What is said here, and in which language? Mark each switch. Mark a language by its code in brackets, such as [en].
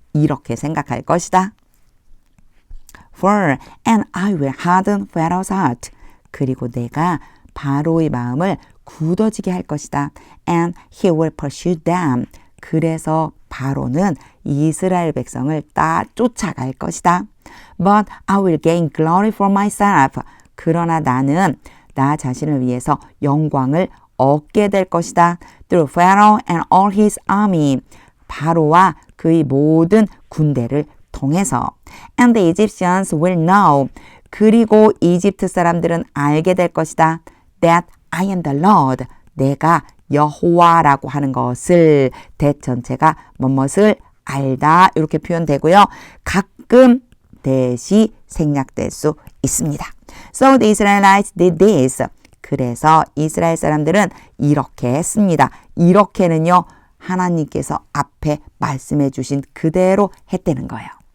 [ko] 이렇게 생각할 것이다. 4. [en] And I will harden Pharaoh's heart. [ko] 그리고 내가 바로의 마음을 굳어지게 할 것이다. [en] And he will pursue them. [ko] 그래서 바로는 이스라엘 백성을 쫓아갈 것이다. [en] But I will gain glory for myself. [ko] 그러나 나는 나 자신을 위해서 영광을 얻게 될 것이다. [en] Through Pharaoh and all his army. [ko] 바로와 그의 모든 군대를 통해서. [en] And the Egyptians will know. [ko] 그리고 이집트 사람들은 알게 될 것이다. [en] That I am the Lord. [ko] 내가 여호와라고 하는 것을 that 전체가 뭐뭇을 알다 이렇게 표현되고요. 가끔 that이 생략될 수 있습니다. [en] So the Israelites did this. [ko] 그래서 이스라엘 사람들은 이렇게 했습니다. 이렇게는요. 하나님께서 앞에 말씀해 주신 그대로 했다는 거예요.